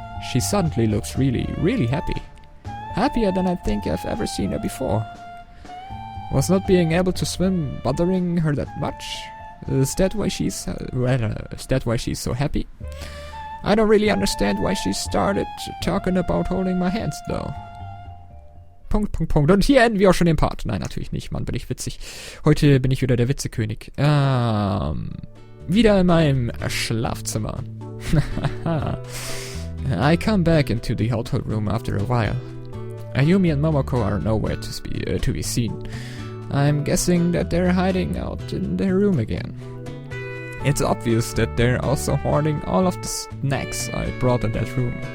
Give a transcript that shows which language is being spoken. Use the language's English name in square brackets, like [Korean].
[English] She suddenly looks really happy. Happier than I think I've ever seen her before. Was not being able to swim bothering her that much? Is that why she's so happy? I don't really understand why she started talking about holding my hands though. [German] Punkt. Und hier enden wir auch schon den Part. Nein, natürlich nicht, Mann, bin ich witzig. Heute bin ich wieder der Witzekönig. Wieder in meinem Schlafzimmer. [English] I come back into the hotel room after a while. Ayumi and Momoko are nowhere to be seen. I'm guessing that they're hiding out in their room again. It's obvious that they're also hoarding all of the snacks I brought in that room.